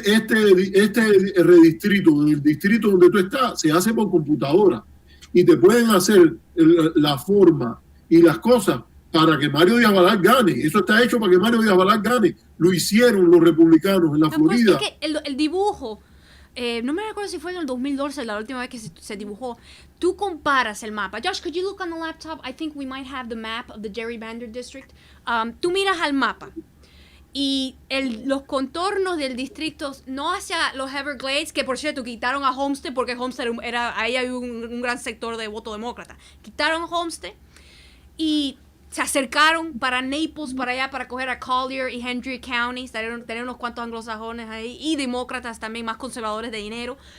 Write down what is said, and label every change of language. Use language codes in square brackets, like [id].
[es] Este redistrito, del distrito donde tú estás, se hace por computadora y te pueden hacer la forma y las cosas para que Mario Díaz Balart gane. Eso está hecho para que Mario Díaz Balart gane. Lo hicieron los republicanos en la Florida. Es que el dibujo no me recuerdo si fue en el 2012 la última vez que se dibujó. Tú comparas el mapa. [en] Josh, could you look on the laptop? I think we might have the map of the gerrymander district. [es] Tú miras al mapa y los contornos del distrito, no hacia los Everglades, que por cierto quitaron a Homestead porque Homestead ahí hay un gran sector de voto demócrata. Quitaron Homestead y se acercaron para Naples, para allá, para coger a Collier y Hendry Counties, tener unos cuantos anglosajones ahí, y demócratas también, más conservadores de dinero.